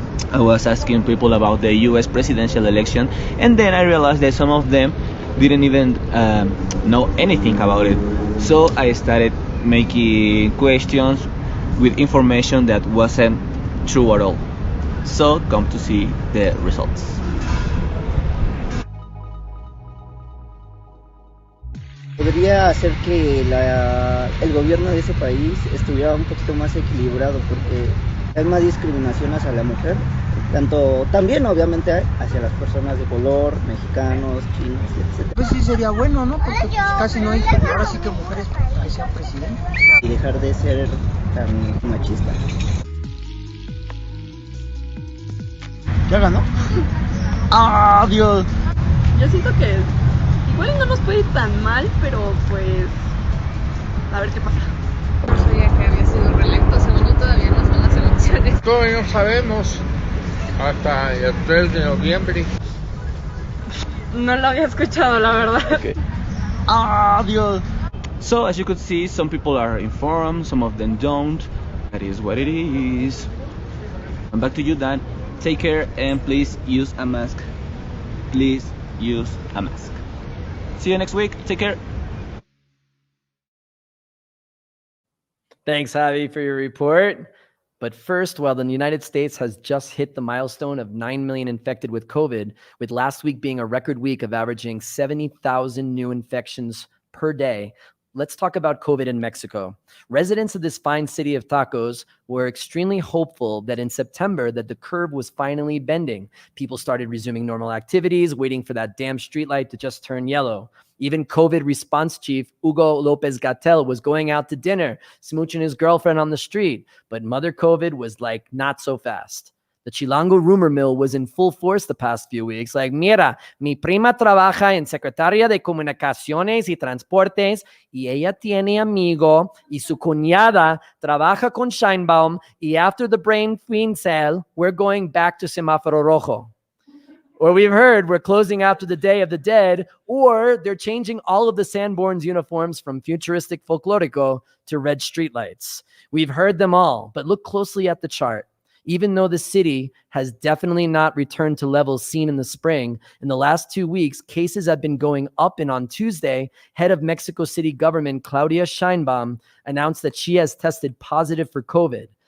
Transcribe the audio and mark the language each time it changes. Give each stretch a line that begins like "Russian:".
English: I was asking people about the US presidential election, and then I realized that some of them didn't even know anything about it. So I started making questions with information that wasn't true at all. So come to see the results.
Spanish: Podría hacer que el gobierno de ese país estuviera un poquito más equilibrado, porque hay más discriminación hacia la mujer, también obviamente hacia las personas de color, mexicanos, chinos, etc. Pues sí sería bueno, ¿no? Porque pues, casi no hay, ahora sí que mujeres que sean presidentes. Y dejar de ser tan machista. ¿Ya ganó? ¡Ah, Dios! Yo siento que igual no nos puede ir tan mal, pero pues a ver qué pasa. No sabía que había sido reelecto, según yo todavía no son las elecciones. Todavía no sabemos, hasta el 3 de noviembre. No lo había escuchado, la verdad. Okay. Ah, Dios.
English: So as you could see, some people are informed, some of them don't. That is what it is. And back to you, Dan. Take care and please use a mask. Please use a mask. See you next week. Take care. Thanks, Javi, for your report. But first, while the United States has just hit the milestone of 9 million infected with COVID, with last week being a record week of averaging 70,000 new infections per day, let's talk about COVID in Mexico. Residents of this fine city of tacos were extremely hopeful that in September that the curve was finally bending. People started resuming normal activities, waiting for that damn streetlight to just turn yellow. Even COVID response chief Hugo Lopez-Gatell was going out to dinner, smooching his girlfriend on the street. But Mother COVID was like, not so fast. The Chilango rumor mill was in full force the past few weeks. Like,
Spanish: mira, mi prima trabaja en Secretaría de Comunicaciones y Transportes y ella tiene amigo y su cuñada trabaja con Sheinbaum y
English: after the brain queen cell, we're going back to Semáforo Rojo. Or we've heard we're closing after the Day of the Dead, or they're changing all of the Sanborns uniforms from futuristic folklorico to red streetlights. We've heard them all, but look closely at the chart. Even though the city has definitely not returned to levels seen in the spring, in the last 2 weeks, cases have been going up, and on Tuesday, head of Mexico City government, Claudia Sheinbaum, announced that she has tested positive for COVID.